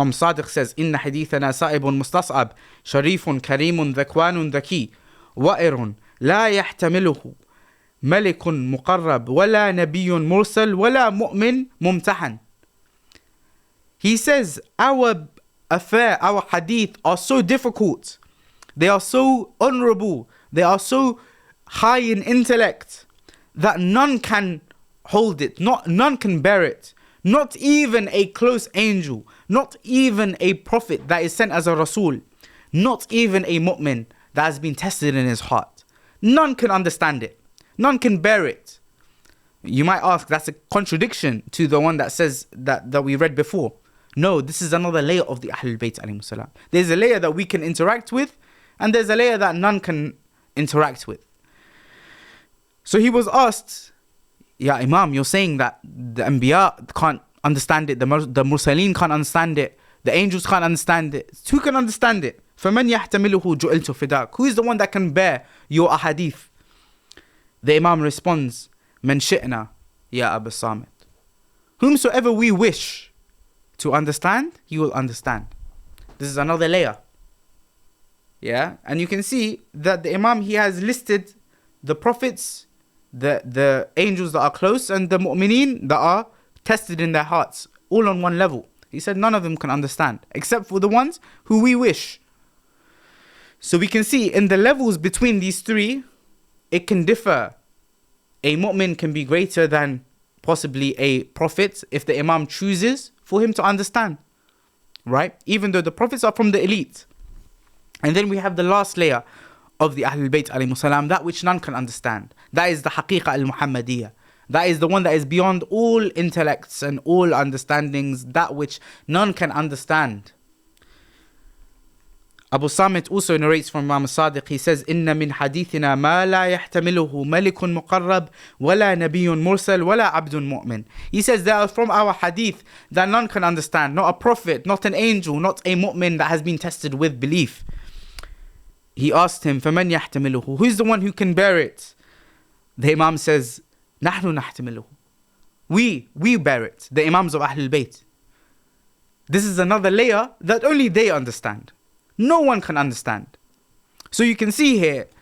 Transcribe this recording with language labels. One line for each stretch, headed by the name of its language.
English: Imam Sadiq says,
Arabic: إن حديثنا صائب مستصعب شريف كريم ذكوان ذكي وائر لا يحتمله ملك مقرب ولا نبي مرسل ولا مؤمن ممتحن.
English: He says, our affair, our hadith are so difficult. They are so honorable. They are so high in intellect that none can hold it. None can bear it. Not even a close angel. Not even a prophet that is sent as a rasul. Not even a mu'min that has been tested in his heart. None can understand it. None can bear it. You might ask, that's a contradiction to the one that says that we read before. No, this is another layer of the Ahlulbayt alayhi salam. There's a layer that we can interact with, and there's a layer that none can interact with. So he was asked, Ya Imam, you're saying that the Anbiya can't understand it, the Mursaleen can't understand it, the angels can't understand it. Who can understand it?
Arabic: فَمَنْ يَحْتَمِلُهُ جُعِلْتُ فِدَاكَ.
English: Who is the one that can bear your ahadith? The Imam responds,
Arabic: مَنْ شِئْنَا يَا أَبَا الصَّامِتِ.
English: Whomsoever we wish to understand, he will understand. This is another layer. Yeah, and you can see that the Imam, he has listed the prophets, the angels that are close, and the mu'mineen that are tested in their hearts, all on one level. He said none of them can understand, except for the ones who we wish. So we can see in the levels between these three, it can differ. A mu'min can be greater than possibly a prophet if the Imam chooses for him to understand, right? Even though the prophets are from the elite. And then we have the last layer of the Ahlulbayt alayhi salam, that which none can understand. That is the haqiqa al-Muhammadiyah. That is the one that is beyond all intellects and all understandings, that which none can understand. Abu Samit also narrates from Imam Sadiq. He says,
Arabic: إِنَّ مِنْ حَدِيثِنَا مَا لَا يَحْتَمِلُهُ مَلِكٌ مُقَرَّبٌ وَلَا نَبِيٌّ مُرْسَلٌ وَلَا عَبْدٌ مُؤْمِنٌ.
English: He says there are from our hadith that none can understand. Not a prophet, not an angel, not a mu'min that has been tested with belief. He asked him,
Arabic: فَمَنْ يَحْتَمِلُهُ.
English: Who is the one who can bear it? The Imam says,
Arabic: نَحْنُ نَحْتَمِلُهُ.
English: We bear it, the Imams of Ahlul Bayt. This is another layer that only they understand. No one can understand. So you can see here